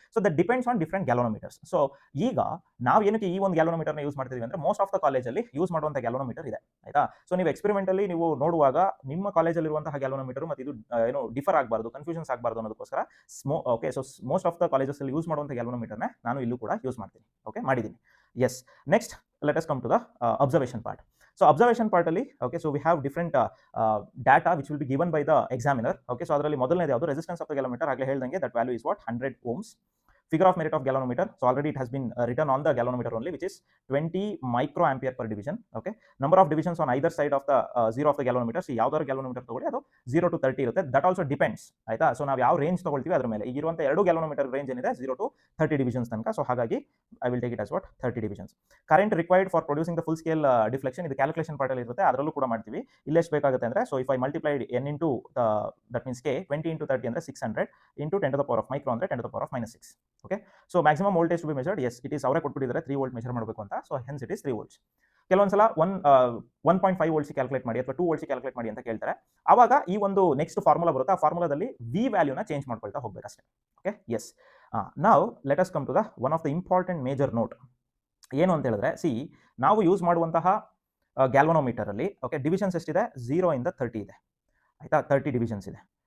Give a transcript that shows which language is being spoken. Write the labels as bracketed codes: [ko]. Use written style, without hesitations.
[en] So that depends on different galvanometers. [kn] So ಈಗ ನಾವು ಏನಕ್ಕೆ ಈ ಒಂದು ಗ್ಯಾಲ್ವನೋಮೀಟರ್ನ ಯೂಸ್ ಮಾಡ್ತಿದ್ದೀವಿ ಅಂದ್ರೆ, [en] most of the [kn] ಕಾಲೇಜಲ್ಲಿ ಯೂಸ್ ಮಾಡುವಂಥ ಗ್ಯಾಲ್ವನೋಮೀಟರ್ ಇದೆ. ಆಯ್ತಾ? ಸೊ ನೀವು ಎಕ್ಸ್ಪೆರಿಮೆಂಟ್ ಅಲ್ಲಿ ನೀವು ನೋಡುವಾಗ ನಿಮ್ಮ ಕಾಲೇಜಲ್ಲಿ ಇರುವಂತಹ ಗ್ಯಾಲ್ವನೋಮೀಟರ್ ಮತ್ತು ಇದು ಏನು ಡಿಫರ್ ಆಗಬಾರ್ದು, ಕನ್ಫ್ಯೂಷನ್ಸ್ ಆಗಬಾರ್ದು ಅನ್ನೋದಕ್ಕೋಸ್ಕರ okay. So [en] most of the [kn] colleges ಅಲ್ಲಿ ಯೂಸ್ ಮಾಡುವಂಥ ಗ್ಯಾಲ್ವನೋಮೀಟರ್ನ ನಾನು ಇಲ್ಲೂ ಕೂಡ ಯೂಸ್ ಮಾಡ್ತೀನಿ. ಓಕೆ. ಮಾಡಿದ್ದೀನಿ. S. [en] Next let us come to the observation part. So observation part [kn] ಅಲ್ಲಿ, [en] okay, so we have different data which will be given by the examiner. [kn] Okay. So ಅದರಲ್ಲಿ ಮೊದಲನೇದು ಯಾವುದು? [en] Resistance of the galvanometer. [kn] ಆಗಲೇ ಹೇಳ್ದಂಗೆ [en] that value is what? 100 ohms. Figure of merit of galvanometer. So already it has been written on the galvanometer only, which is 20 microampere per division. Okay. Number of divisions on either side of the 0 of the galvanometer. [kn] So ಯಾವ್ದಾದ್ರು galvanometer ತಗೊಳ್ಳಿ, ಅದು 0 to 30 ಇರುತ್ತೆ. [en] That also depends. [kn] ಆಯ್ತಾ? So ನಾವು ಯಾವ range ತಗೊಳ್ತೀವಿ ಅದ್ರ ಮೇಲೆ. ಈಗಿರುವಂಥ 2 galvanometer ರೇಂಜ್ ಏನಿದೆ 0 to 30 divisions ತನಕ. ಸೊ ಹಾಗಾಗಿ [en] I will take it as what? 30 divisions. Current required for producing the full scale deflection. [kn] ಇದು ಕ್ಯಾಲ್ಕುಲೇಷನ್ ಪಾರ್ಟ್ ಅಲ್ಲಿ ಇರುತ್ತೆ, ಅದರಲ್ಲೂ ಕೂಡ ಮಾಡ್ತೀವಿ. ಇಲ್ಲಿ ಎಷ್ಟು ಬೇಕಾಗುತ್ತೆ ಅಂದ್ರೆ, [en] So if I multiplied n into that means k, 20 into 30 ಅಂದ್ರೆ 600 into 10 to the power of micro ಅಂದ್ರೆ 10 to the power of -6. Okay. So maximum voltage to be measured, yes, it is [kn] ಅವರೇ ಕೊಟ್ಬಿಟ್ಟಿದ್ದಾರೆ 3 ವೋಲ್ಟ್ ಮೆಷರ್ ಮಾಡಬೇಕು ಅಂತ. [en] So hence it is 3 volts. [kn] ಕೆಲವೊಂದ್ಸಲ 1.5 volts calculate ಮಾಡಿ ಅಥವಾ 2 volts calculate ಮಾಡಿ ಅಂತ ಕೇಳ್ತಾರೆ. ಆವಾಗ ಈ ಒಂದು ನೆಕ್ಸ್ಟ್ ಫಾರ್ಮುಲಾ ಬರುತ್ತೆ, ಆ ಫಾರ್ಮುಲಾದಲ್ಲಿ ವಿ ವ್ಯಾಲ್ಯೂನ ಚೇಂಜ್ ಮಾಡ್ಕೊಳ್ತಾ ಹೋಗ್ಬೇಕು ಅಷ್ಟೇ. Okay. S. [en] Now let us come to the one of the important major note. [kn] ಏನು ಅಂತ ಹೇಳಿದ್ರೆ, ಸಿ, ನಾವು ಯೂಸ್ ಮಾಡುವಂತಹ ಗ್ಯಾಲ್ವನೋಮೀಟರ್ ಅಲ್ಲಿ, ಓಕೆ, ಡಿವಿಷನ್ಸ್ ಎಷ್ಟಿದೆ? 0 ಇಂದ 30 ಇದೆ. ಆಯಿತಾ. 30 ಡಿವಿಷನ್ಸ್ ಇದೆ.